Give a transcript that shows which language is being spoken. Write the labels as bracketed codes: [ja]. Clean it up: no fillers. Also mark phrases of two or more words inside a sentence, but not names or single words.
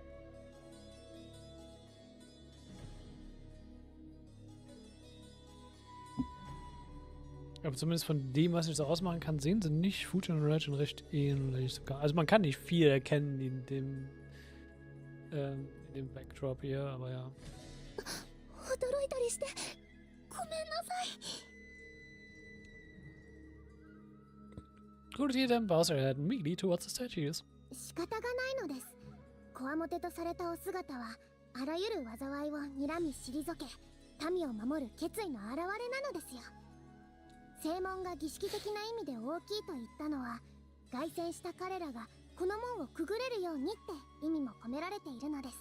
[de] Aber zumindest von dem, was ich so ausmachen kann, sehen sie nicht Fujin und Raijin recht ähnlich sogar. Also man kann nicht viel erkennen in dem Backdrop hier, aber ja. [ja] 驚いたりしてごめんなさい。 [en] Rudy then bows her head immediately towards the statues. [ja] 仕方がないのです。こわもてとされたお姿はあらゆる災いを睨み退け、民を守る決意の表れなのですよ。正門が儀式的な意味で大きいと言ったのは、凱旋した彼らがこの門をくぐれるようにって意味も込められているのです。